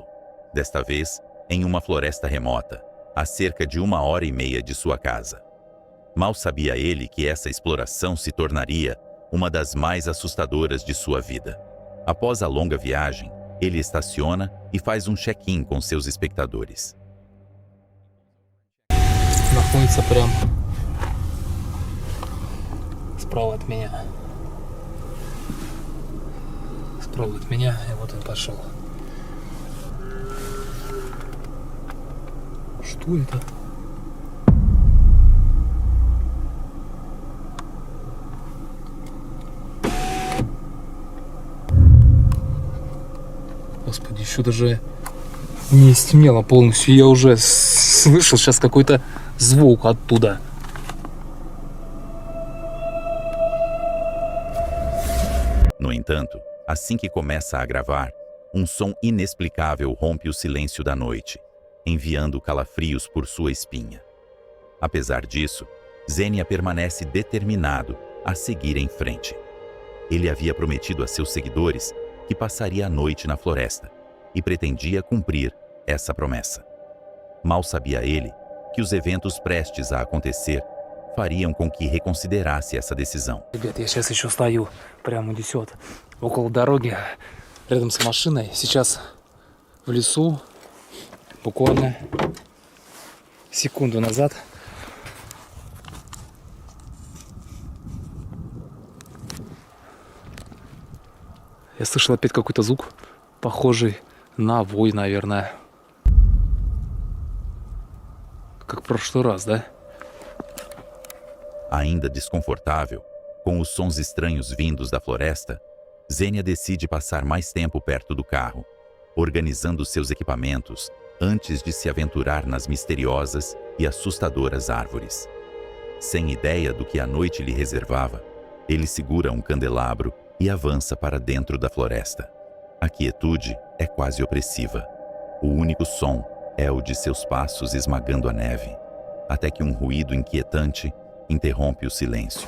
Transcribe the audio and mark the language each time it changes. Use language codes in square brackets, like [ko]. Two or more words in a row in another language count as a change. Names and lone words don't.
[pt] Desta vez, em uma floresta remota, a cerca de 1h30 de sua casa. Mal sabia ele que essa exploração se tornaria uma das mais assustadoras de sua vida. Após a longa viagem, ele estaciona e faz um check-in com seus espectadores. [ru] Находится прям справа от меня. Справа от меня, и вот он пошел. Что это? Господи, еще даже не стемнело полностью. Я уже слышал сейчас какой-то звук ottуда. [pt] No entanto, assim que começa a gravar, um som inexplicável rompe o silêncio da noite, enviando calafrios por sua espinha. Apesar disso, Zenia permanece determinado a seguir em frente. Ele havia prometido a seus seguidores que passaria a noite na floresta e pretendia cumprir essa promessa. Mal sabia ele que os eventos prestes a acontecer fariam com que reconsiderasse essa decisão. [ru] Ребят, я сейчас еще стою прямо здесь вот, около дороги, рядом с машиной. Сейчас в лесу, буквально секунду назад. Я слышал опять какой-то звук, похожий на вой, наверное. Как в прошлый раз, да? [pt] Ainda desconfortável, com os sons estranhos vindos da floresta, Zenia decide passar mais tempo perto do carro, organizando seus equipamentos antes de se aventurar nas misteriosas e assustadoras árvores. Sem ideia do que a noite lhe reservava, ele segura um candelabro e avança para dentro da floresta. A quietude é quase opressiva. O único som é o de seus passos esmagando a neve, até que um ruído inquietante interrompe o silêncio.